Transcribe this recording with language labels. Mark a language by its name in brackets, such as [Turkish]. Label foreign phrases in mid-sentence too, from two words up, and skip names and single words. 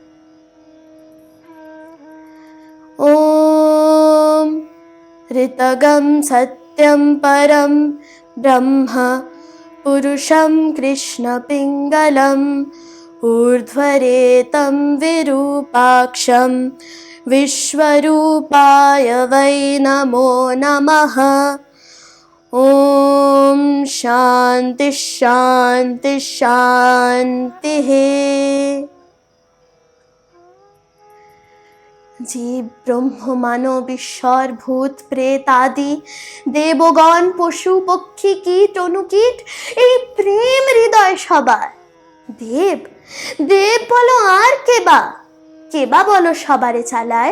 [Sanskrit] ওম ঋতগম সত্যম পরম ব্রহ্ম, পুরুষম কৃষ্ণ পিঙ্গলম, ঊর্ধ্বরেতম বিরূপাক্ষম, বিশ্বরূপায় वै नमो नमः। ओम शांति शांति शांतिः। [Bangla] জীব ব্রহ্ম মানব ঈশ্বর ভূত প্রেত আদি দেবগণ পশু পক্ষী কীট অনুকীট, এই প্রেম হৃদয় সবার। দেব দেব বলো আর কেবা বলো সবারে চালায়।